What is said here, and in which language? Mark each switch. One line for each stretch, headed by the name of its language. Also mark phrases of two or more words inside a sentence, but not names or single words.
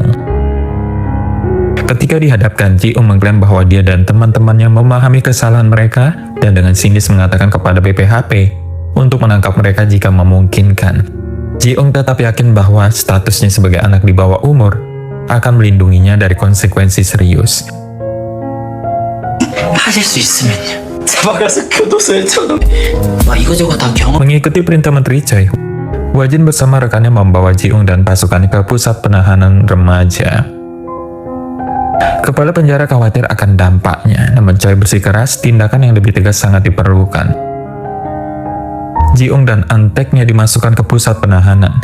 Indonesian: Ketika dihadapkan, Ji-ung mengklaim bahwa dia dan teman-temannya memahami kesalahan mereka dan dengan sinis mengatakan kepada BPHP untuk menangkap mereka jika memungkinkan. Ji-ung tetap yakin bahwa statusnya sebagai anak di bawah umur akan melindunginya dari konsekuensi serius.
Korean: 하실 수 있으면요. 잡아가서 교도소에 쳐넣. 막 이거저거 다 경험.
Indonesian: Mengikuti perintah Menteri Choi, Hwajin bersama rekannya membawa Ji-ung dan pasukannya ke pusat penahanan remaja. Kepala penjara khawatir akan dampaknya, namun Choi bersikeras tindakan yang lebih tegas sangat diperlukan. Ji-ung dan anteknya dimasukkan ke pusat penahanan.